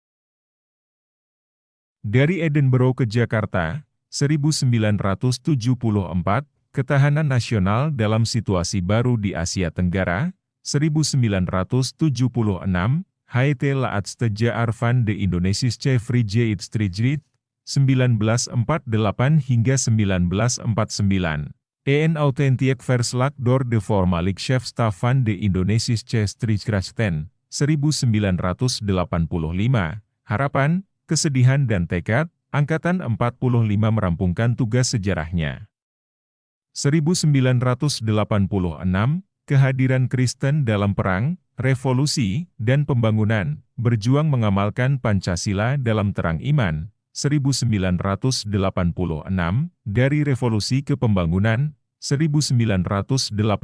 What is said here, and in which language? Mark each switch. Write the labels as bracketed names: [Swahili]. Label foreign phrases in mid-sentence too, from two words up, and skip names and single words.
[Indonesian] Dari Edinburgh ke Jakarta, 1974, Ketahanan Nasional dalam Situasi Baru di Asia Tenggara, 1976, Het laatste jaar van de Indonesische Vrijheidsstrijd, 1948 hingga 1949. Een authentic verslag door de voormalig chef-staf van de Indonesische Strijdkrachten, 1985. Harapan, Kesedihan dan Tekad, Angkatan 45 merampungkan tugas sejarahnya. 1986, Kehadiran Kristen dalam Perang, Revolusi, dan Pembangunan, berjuang mengamalkan Pancasila dalam terang iman, 1986, dari Revolusi ke Pembangunan, 1987.